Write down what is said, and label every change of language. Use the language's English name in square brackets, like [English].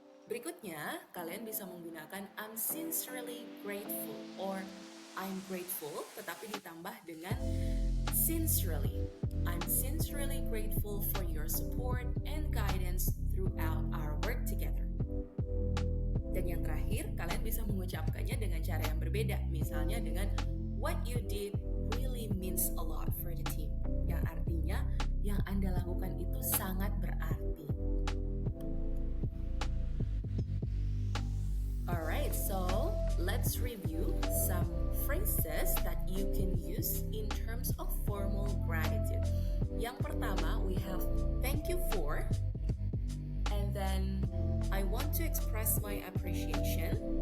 [Indonesian] Berikutnya, kalian bisa menggunakan [English] I'm sincerely grateful or I'm grateful [Indonesian] tetapi ditambah dengan sincerely. [English] I'm sincerely grateful for your support and guidance throughout our work together. [Indonesian] Dan yang terakhir, kalian bisa mengucapkannya dengan cara yang berbeda. Misalnya dengan [English] what you did really means a lot for the team. [Indonesian] Yang artinya, yang Anda lakukan itu sangat berarti. [English] Alright, so let's review some phrases that you can use in terms of formal gratitude. [Indonesian] Yang pertama, [English] we have thank you for, and then I want to express my appreciation.